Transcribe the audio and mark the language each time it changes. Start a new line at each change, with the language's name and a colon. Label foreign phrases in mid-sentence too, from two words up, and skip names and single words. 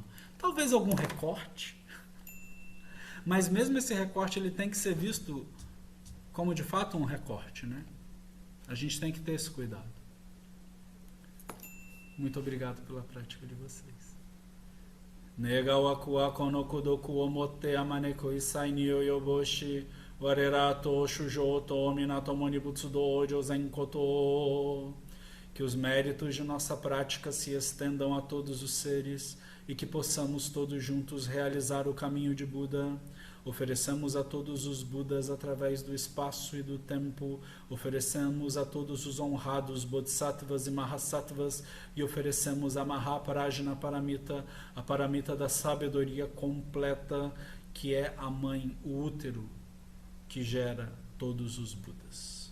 Portuguese: Talvez algum recorte, mas mesmo esse recorte ele tem que ser visto como de fato um recorte, né? A gente tem que ter esse cuidado. Muito obrigado pela prática de vocês.
Japanese: 願わくは この功徳を以て 普く 一切に 及ぼし 我等と 衆生と 皆共に 仏道を 成ぜんことを.
Portuguese: Que os méritos de nossa prática se estendam a todos os seres e que possamos todos juntos realizar o caminho de Buda. Oferecemos a todos os Budas através do espaço e do tempo, oferecemos a todos os honrados Bodhisattvas e Mahasattvas e oferecemos a Mahaprajna Paramita, a Paramita da sabedoria completa, que é a mãe, o útero que gera todos os Budas.